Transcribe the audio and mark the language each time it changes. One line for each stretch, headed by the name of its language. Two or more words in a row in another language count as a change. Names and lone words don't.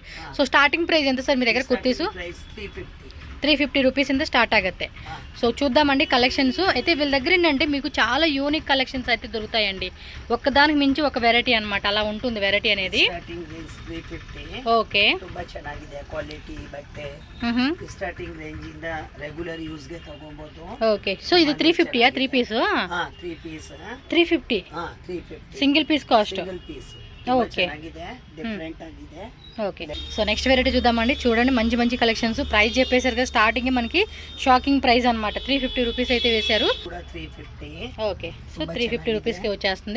Telugu: సో
English: starting price
Telugu: ఎంత సార్ మీ దగ్గర కుర్తీస్? 350 రూపీస్ ఇంత స్టార్ట్ ఆಗುತ್ತೆ. సో చూద్దామండి కలెక్షన్స్ అయితే వీళ్ళ దగ్గర ఏంటంటే మీకు చాలా
English: unique collections
Telugu: అయితే దొరుకుతాయండి. ఒక్కదానికి మించి ఒక వెరైటీ అనమాట, అలా ఉంటుంది వెరైటీ అనేది. ఓకే,
Kannada: ತುಂಬಾ ಚೆನ್ನಾಗಿದೆ ಕ್ವಾಲಿಟಿ ಬಟ್ಟೆ.
English: starting range
Kannada: ಇಂದ
English: regular use
Kannada: ಗೆ ತಗೋಬಹುದು.
English: okay, so
Kannada: ಇದು 350 ಆ 3 ಪೀಸ್? 3 ಪೀಸ್ 350. 350
English: single piece cost. single piece
Kannada: ఓకే, డిఫరెంట్ ఆಗಿದೆ.
English: Okay, so next variety
Telugu: చూద్దామండి. చూడండి మంచి మంచి కలెక్షన్స్. ప్రైస్ చెప్పేశారు కదా స్టార్టింగ్ మనకి
English: shocking price
Telugu: అనమాట. 350 రూపీస్ అయితే వేశారు.
English: Okay, so
Telugu: 350 రూపీస్కి వచ్చేస్తుంది.